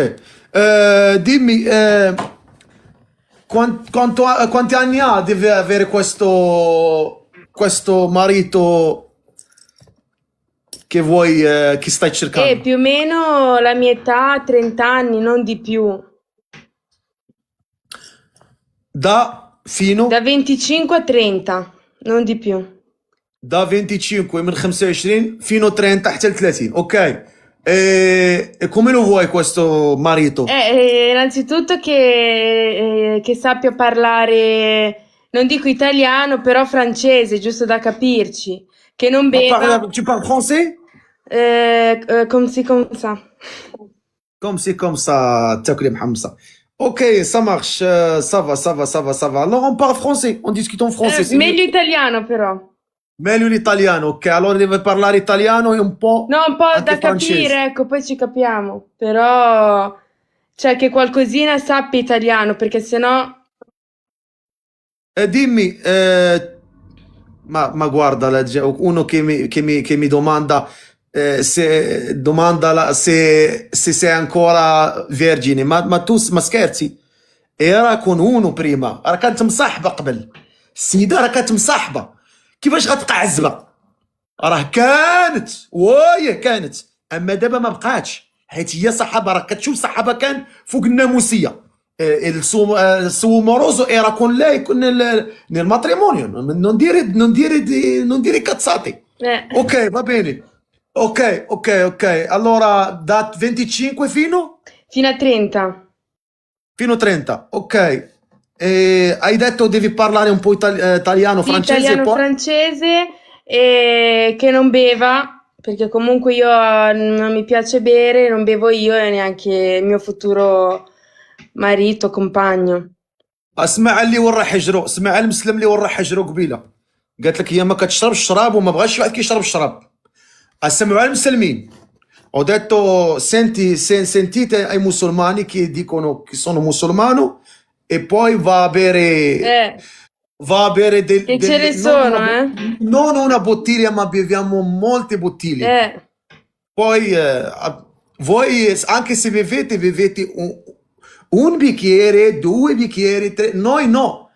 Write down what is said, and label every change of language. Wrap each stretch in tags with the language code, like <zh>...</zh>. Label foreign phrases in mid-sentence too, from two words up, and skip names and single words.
<it>Dimmi, quanti anni ha deve avere questo marito che vuoi, che stai E cercando? più o meno la mia età, 30 anni, non di più. Da Da fino 25 a 30, non di più. da 25 من 25 fino a 30</it> <ar>حتى ل</ar> <it>30. Ok. E come lo vuoi questo marito? Innanzitutto che sappia parlare, non dico italiano, però francese, giusto da capirci. Che non beva.</it> <fr>Tu parles français? Come ça. Comme c'est comme ça,</fr> <ar>تاكلي محمصة.</ar> <fr>Ok, ça marche, ça va. Alors on parle français, on discute en français, c'est mieux.</fr> <it>Meglio italiano però. Meglio l'italiano, ok? Allora deve parlare italiano e un po' No, un po' anche da francese. capire, ecco, poi ci capiamo. Però, cioè che qualcosina sappia italiano, perché sennò. E dimmi, ma guarda, uno che mi domanda, se sei ancora vergine, ma tu ma scherzi? Era con uno prima،</it> <ar>راه كانت مصاحبة قبل، السيدة راه كانت مصاحبة، كيفاش غتبقى عزبة؟ راه كانت، اما دابا ما بقاتش، حيت هي صحابه، راه كتشوف صحابه كان فوق الناموسيه.</ar> <it>Il suo moroso era con lei nel matrimonio, non dire cazzate. Eh, Ok, va bene. Ok. Allora da 25 fino a 30. fino a 30. Ok. Hai detto devi parlare un po' italiano, Sì, francese e italiano, poi... francese, e che non beva, perché comunque io non mi piace bere, non bevo io e neanche il mio futuro marito, compagno.</it> <ar>اسمع اللي ورا حجرو، اسمع المسلم اللي ورا حجرو قبيله، قالت لك هي ما كتشربش الشراب وما بغاش واحد كيشرب الشراب. اسمعوا المسلمين.</ar> <it>Ho detto sentite ai musulmani che dicono che sono musulmano e poi Eh, va a bere che ce ne sono, eh? non una bottiglia, ma beviamo molte bottiglie. Eh, Poi voi anche se bevete un bicchiere, due bicchieri, tre, noi no.</it>